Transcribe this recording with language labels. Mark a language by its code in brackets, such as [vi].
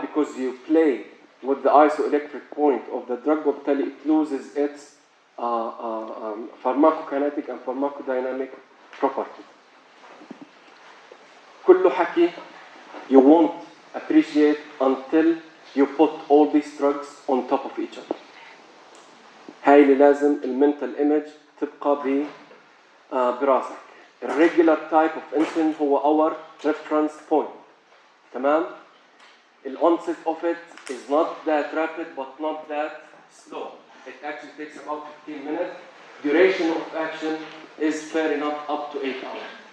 [en] Because you play with the isoelectric point of the drug, وبالتالي it loses its pharmacokinetic and pharmacodynamic property. [ar] كله حكي [en] you won't appreciate until you put all these drugs on top of each other. [ar] هاي اللي لازم المنتال image تبقى براسك. [en] الريجولار type of insulin هو our reference point. [ar] تمام؟ [en] The onset of it is not that rapid but not that slow. It actually takes about 15 minutes. Duration of action is fair enough up to 8 hours.